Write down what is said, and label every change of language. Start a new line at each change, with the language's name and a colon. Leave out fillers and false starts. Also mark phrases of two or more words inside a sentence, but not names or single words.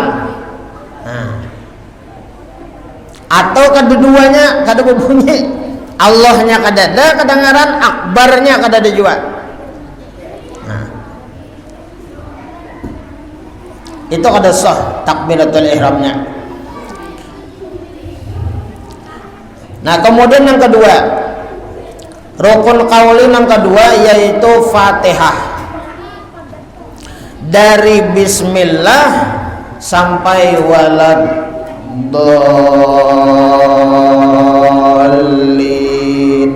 Indonesian: Nah. Atau kedua-duanya
Banjar: kada berbunyi,
Indonesian: Allahnya
Banjar: kada ada kedengaran,
Indonesian: akbarnya
Banjar: kada ada juga.
Indonesian: Nah. Itu
Banjar: kada sah
Indonesian: takbiratul ihramnya. Nah, kemudian yang kedua, rukun qauli yang kedua yaitu Fatihah. Dari bismillah sampai waladdallin.